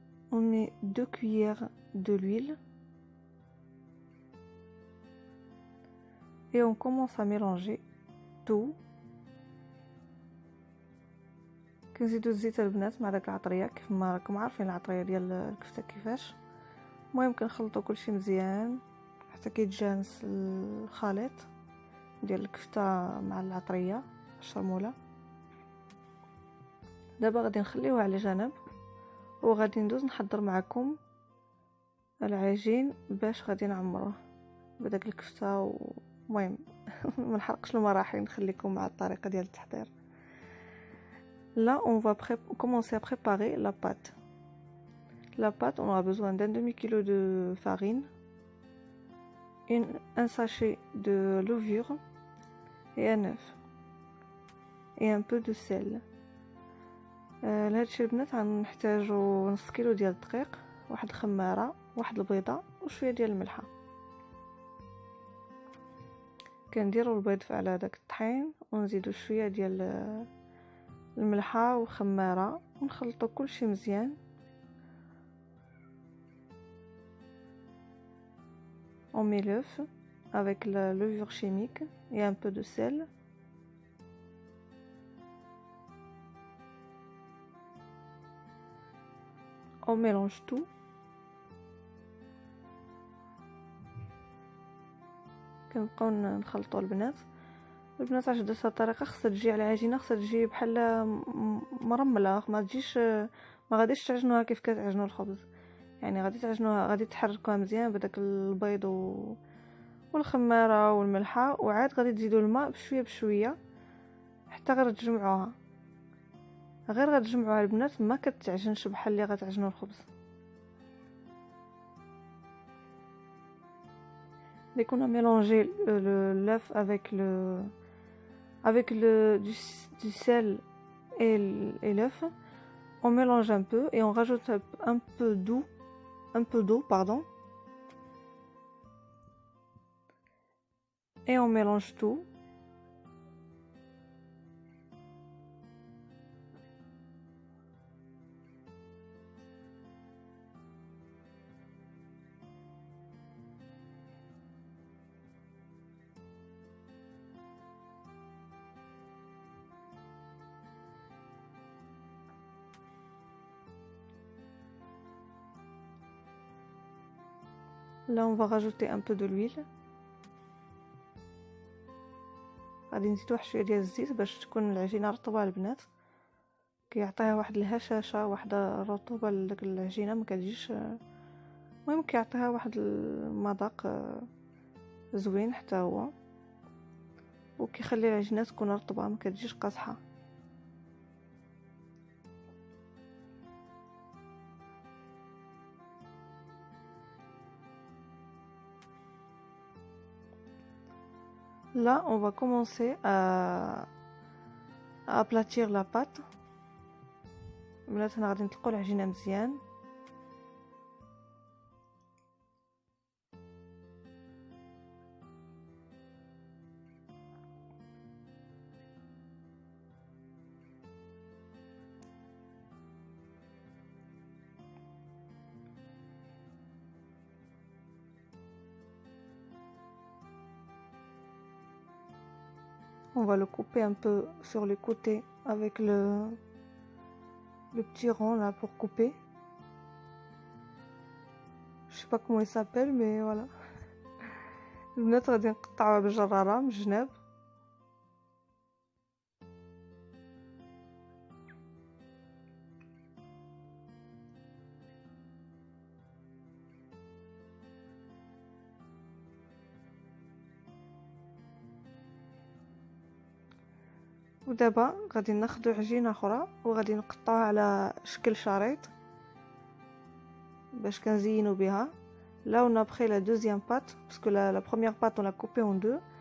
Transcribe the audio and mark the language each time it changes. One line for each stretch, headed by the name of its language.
French: On met 2 cuillères de l'huile et on commence à mélanger tout.
Arabic: كنزيدو الزيت البنات مع داك العطريه، كيف ما راكم عارفين العطريه ديال الكفته كيفاش. المهم كنخلطو كلشي مزيان حتى كيتجانس الخليط ديال الكفته مع العطريه الشرموله. دابا غادي نخليوها على جنب وغادي ندوز نحضر معكم العجين باش غادي نعمروه بداك الكفته. المهم ما نحرقش المراحل، نخليكم مع الطريقه ديال التحضير.
French: Là, on va commencer à préparer la pâte. La pâte, on aura besoin d'un demi-kilo de farine, un sachet de levure et un œuf et un peu de sel.
Arabic: لهاد الشيء البنات غنحتاجو نص كيلو ديال الدقيق، واحد الخماره، واحد البيضه وشويه ديال الملحه. كنديروا البيض على داك الطحين ونزيدو شويه ديال الملحه وخماره ونخلطوا كلشي مزيان.
French: On met l'œuf avec la levure chimique et un peu de sel. On mélange tout.
Arabic: كنبقاو نخلطوا البنات علاش درت هاد الطريقه، خاصها تجي على العجينه، خاصها تجي بحال مرمله، ما تجيش، ما غاديش تعجنوها كيف كتعجنوا الخبز. يعني غادي تعجنوها، غادي تحركوها مزيان بداك البيض والخماره والملحه، وعاد غادي تزيدوا الماء بشويه بشويه حتى غير تجمعوها. غير غتجمعوها البنات، ما كتعجنش بحال اللي غتعجنوا الخبز.
French: Dès qu'on a mélangé l'œuf avec du sel et l'œuf, on mélange un peu et on rajoute un peu d'eau, pardon, et on mélange tout. Là, on va rajouter un peu de l'huile.
Arabic: غادي نزيد واحد شويه ديال الزيت باش تكون العجينه رطبه البنات، كيعطيها واحد الهشاشه، واحد الرطوبه لداك العجينه، ما كتجيش. المهم كيعطيها واحد المذاق زوين حتى هو، وكيخلي العجينه تكون رطبه ما كتجيش قاصحه.
French: Là, on va commencer à aplatir la pâte.
Arabic: بناتنا غادي نطلقوا العجينه مزيان.
French: On va le couper un peu sur les côtés avec le petit rond là pour couper. Je sais pas comment il s'appelle mais voilà.
Arabic: البنات غادي نقطعوها بالجرارة من الجناب. ودابا غادي ناخدو عجينه اخرى وغادي نقطعوها على شكل شريط باش كنزينو بها.
French: Là on a pris la deuxième pâte parce que la première pâte on l'a coupée en deux.